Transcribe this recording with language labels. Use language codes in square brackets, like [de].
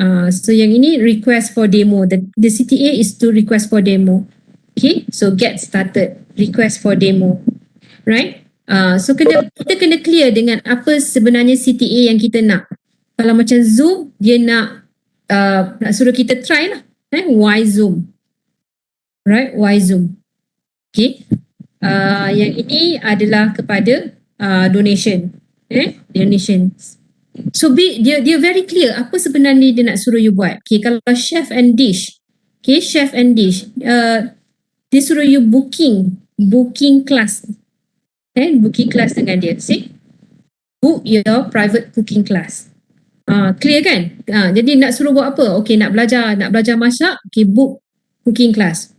[ms] So yang ini [en] request for demo. The CTA is to request for demo. Okay, so get started, request for demo, right? [ms] So kita kena clear dengan apa sebenarnya CTA yang kita nak. Kalau macam Zoom, dia nak suruh kita try lah. [en] Why Zoom? Right, why Zoom? [ms] Okay. Yang ini adalah kepada donation. Donation. So dia [en] very clear [ms] apa sebenarnya dia nak suruh you buat. [en] Okay, kalau chef and dish. Okay, chef and dish. [ms] Dia suruh you booking class. Booking class dengan dia. [en] See? Book your private cooking class. Clear kan? [ms] Jadi nak suruh buat apa? Okay, nak belajar masak. Okay, [en] book cooking class.